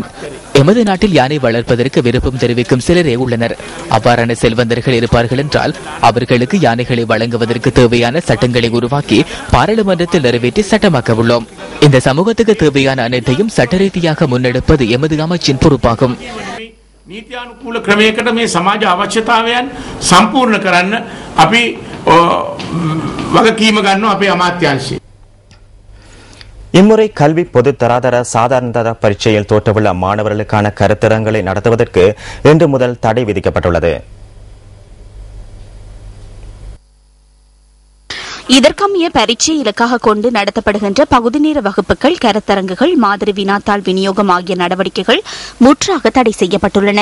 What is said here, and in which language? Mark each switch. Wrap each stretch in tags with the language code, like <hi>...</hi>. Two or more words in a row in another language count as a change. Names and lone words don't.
<ta>எமது நாட்டில் யானை வளர்ப்பதற்கு விருப்பம் தெரிவிக்கும் சிலரே உள்ளனர். அவ்வாறான செல்வந்தர்கள் இருப்பார்கள் என்றால் அவர்களுக்கு யானைகளை வழங்குவதற்கு தேவையான சட்டங்களை உருவாக்கி பாராளுமன்றத்தில் நிறைவேற்றி சட்டமாக்க உள்ளோம். இந்த சமூகத்துக்கு தேவையான அனைத்தையும் சட்ட ரீதியாக முன்னெடுப்பது எமது அமைச்சின் பொறுப்பாகும்.</ta> <si>නීතියානුකූල ක්‍රමයකට මේ සමාජ අවශ්‍යතාවයන් සම්පූර්ණ කරන්න අපි වගකීම ගන්නවා අපේ අමාත්‍යාංශය.</si> <ta>இம்முறை கல்வி பொது தராதர சாதாரண தர பரீட்சையில் தோற்றவுள்ள மாணவர்களுக்கான கருத்தரங்களை நடத்துவதற்கு இன்று முதல் தடை விதிக்கப்பட்டுள்ளது. இதற்கமைய பரீட்சை இலக்காக கொண்டு நடத்தப்படுகின்ற பகுதி நேர வகுப்புகள், கருத்தரங்குகள், மாதிரி வினாத்தாள் விநியோகம் ஆகிய நடவடிக்கைகள் முற்றாக தடை செய்யப்பட்டுள்ளன.</ta>